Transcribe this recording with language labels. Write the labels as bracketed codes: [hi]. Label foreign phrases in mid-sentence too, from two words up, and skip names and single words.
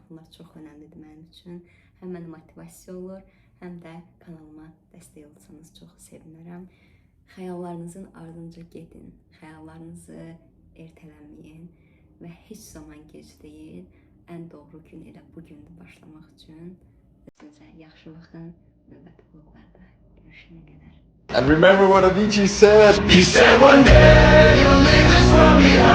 [az] Bunlar çox önəmlidir mənim üçün. Həm mənə motivasiya olur, həm də kanalıma dəstək olsanız çox sevinərəm. Xəyallarınızın ardınca gedin, xəyallarınızı ertələməyin və heç zaman gec deyil. Ən doğru gün elə bu gündür başlamaq üçün. Özünüzə yaxşı baxın, növbəti vloglarda görüşənə qədər. [en] And remember what Avicii said. He said one day you'll make this world